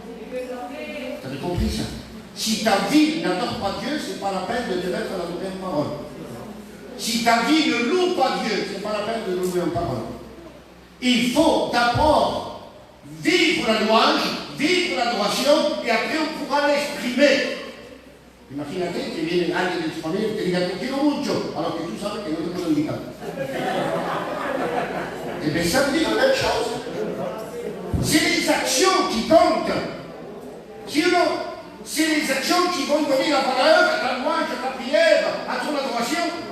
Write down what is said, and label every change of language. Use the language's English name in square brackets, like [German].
[French] Vous avez compris ça? Si ta vie n'adore pas Dieu, c'est pas la peine de te mettre à l'adorer en parole. Si ta vie ne loue pas Dieu, c'est pas la peine de le louer en parole. Il faut d'abord vivre la louange, vivre l'adoration, et après on pourra l'exprimer. [Spanish] Imagínate que viene alguien de tu familia y te diga, te quiero mucho, [French] alors que [Spanish] tú sabes que no te puedo invitar. [French] Et bien ça veut dire la même chose. C'est les actions qui comptent. Si ou non? C'est les actions qui vont donner la valeur à ta louange, à ta prière, à ton adoration.